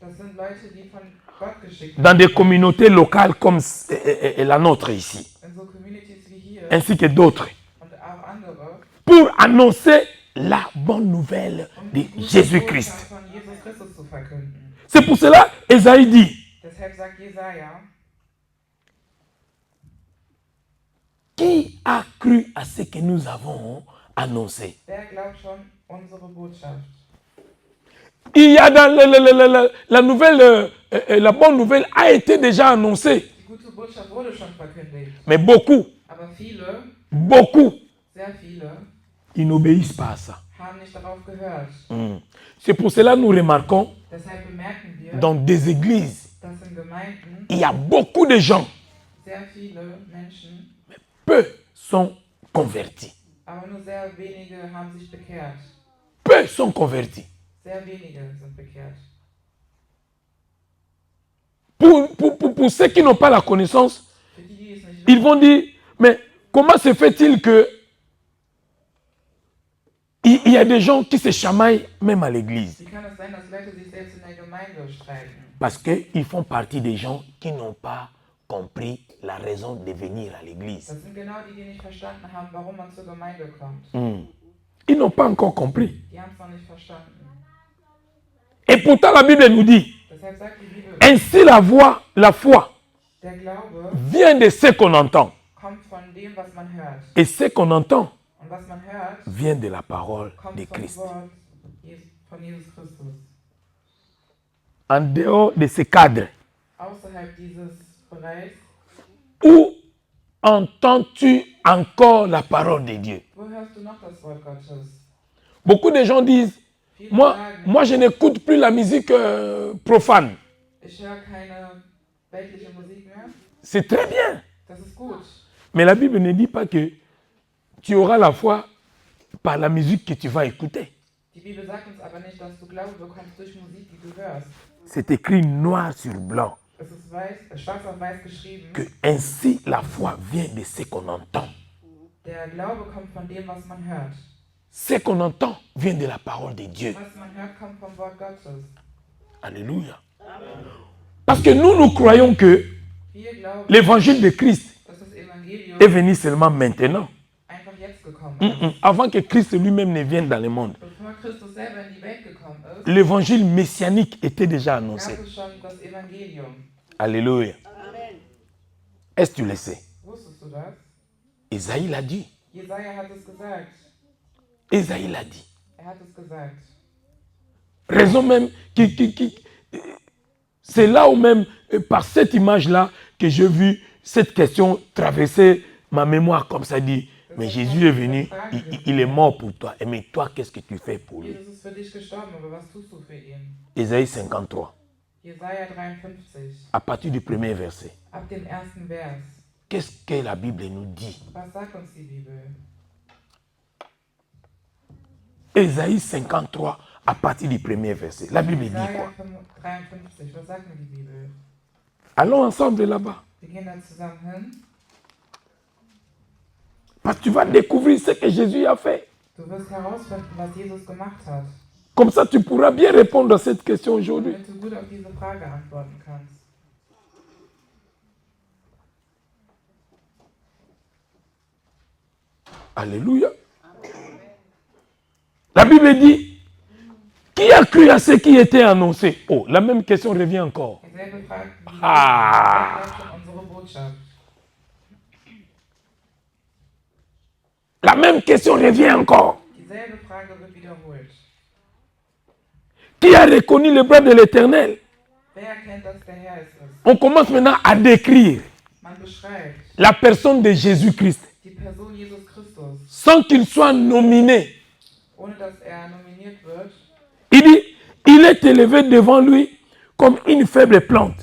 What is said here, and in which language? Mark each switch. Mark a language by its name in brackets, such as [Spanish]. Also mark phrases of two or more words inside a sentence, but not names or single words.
[French] Dans des communautés locales comme la nôtre ici, ainsi que d'autres, pour annoncer la bonne nouvelle de Jésus-Christ. C'est pour cela Ésaïe dit, [German] Deshalb sagt Jesaja, [French] qui a cru à ce que nous avons annoncé? [German] wer glaubt schon unsere Botschaft? [French] Il y a dans la nouvelle, la bonne nouvelle a été déjà annoncée. [German] Die gute Botschaft wurde schon verkündigt. [French] Mais beaucoup, [German] Aber viele, sehr viele, [French] ils n'obéissent pas à ça. [German] haben nicht darauf gehört. [French] C'est pour cela que nous remarquons [German] Deshalb bemerken wir, [French] dans des églises, [German] dass in Gemeinden [French] il y a beaucoup de gens, [German] sehr viele Menschen, [French] peu sont convertis. [German] aber nur sehr wenige haben sich bekehrt. [French] Peu sont convertis. [German] Sehr wenige sind bekehrt. [French] Pour ceux qui n'ont pas la connaissance, [German] Für die, die es nicht [French] ils vont dire, mais comment se fait-il que il y a des gens qui se chamaillent même à l'église? [German] Wie kann es sein, dass Leute sich selbst in der Gemeinde streiten? [French] Parce qu'ils font partie des gens qui n'ont pas compris la raison de venir à l'église. [German] Das sind genau die, die nicht verstanden haben, warum man zur Gemeinde kommt. [French] Ils n'ont pas encore compris. [German] Die haben es noch nicht verstanden. [French] Et pourtant la Bible nous dit, [German] Deshalb sagt die Bibel, [French] ainsi la foi [German] der Glaube [French] vient de ce qu'on entend. [German] kommt von dem, was man hört. [French] Et ce qu'on entend [German] Und was man hört, [French] vient de la parole [German] kommt [French] de [German] vom [French] Christ. [German] Wort von Jesus Christus. [French] En dehors de ce cadre, [German] Außerhalb dieses Bereichs, [French] où entends-tu encore la parole de Dieu? [German] wo hörst du noch das Wort Gottes? [French] Beaucoup de gens disent, [German] Viele sagen, [French] moi je n'écoute plus la musique profane. [German] ich höre keine weltliche Musik mehr. [French] C'est très bien. [German] Das ist gut. [French] Mais la Bible ne dit pas que tu auras la foi par la musique que tu vas écouter. [German] Die Bibel sagt uns aber nicht, dass du Glaube bekommst durch Musik, die du hörst. [French] C'est écrit noir sur blanc [German] Es ist schwarz auf weiß geschrieben. [French] que ainsi la foi vient de ce qu'on entend. [German] Der Glaube kommt von dem, was man hört. [French] Ce qu'on entend vient de la parole de Dieu. [German] Was man hört, kommt vom Wort Gottes. [French] Alléluia. Parce que nous croyons que [German] Wir glauben, [French] l'évangile de Christ [German] dass das Evangelium [French] est venu seulement maintenant. [German] einfach jetzt gekommen ist. [French] Avant que Christ lui-même ne vienne dans le monde. [German] Bevor Christus selber in die Welt gekommen ist, [French] L'évangile messianique était déjà annoncé. [German] gab es schon das Evangelium. [French] Alléluia. Est-ce que tu le sais? [German] Wusstest du das? [French] Ésaïe l'a dit. [German] Jesaja hat es gesagt. [French] Ésaïe l'a dit. [German] Hat es gesagt. [French] Raison même c'est là où même, par cette image-là, que j'ai vu cette question traverser ma mémoire comme ça dit. Mais Jésus est venu, il est mort pour toi. Et mais toi, qu'est-ce que tu fais pour lui? [German] Jesus ist für dich gestorben, aber was tust du für ihn? [French] Ésaïe 53, [German] Jesaja 53, [French] à partir du premier verset. [German] ab dem ersten Vers. [French] Qu'est-ce que la Bible nous dit? [German] Was sagt uns die Bibel? [French] Ésaïe 53, à partir du premier verset. La Bible dit [German] Jesaja [French] quoi? [German] 53, was sagt mir die Bibel? [French] Allons ensemble là-bas. [German] Wir gehen da zusammen hin. [French] Parce que tu vas découvrir ce que Jésus a fait. [German] Du wirst herausfinden, was Jesus gemacht hat. [French] Comme ça, tu pourras bien répondre à cette question aujourd'hui. [German] Damit du gut auf diese Frage antworten kannst. [French] Alléluia. La Bible dit, qui a cru à ce qui était annoncé? Oh, la même question revient encore. [German] Dieselbe Frage, Ah. wer glaubt schon unsere Botschaft? [French] La même question revient encore. [German] Dieselbe Frage wird wiederholt. [French] Qui a reconnu le bras de l'Éternel? [German] Wer erkennt, dass der Herr es ist? [French] On commence maintenant à décrire [German] Man beschreibt [French] la personne de Jésus-Christ [German] die Person Jesus Christus, [French] sans qu'il soit nominé. [German] ohne dass nominiert wird. [French] Il dit, il est élevé devant lui comme une faible plante.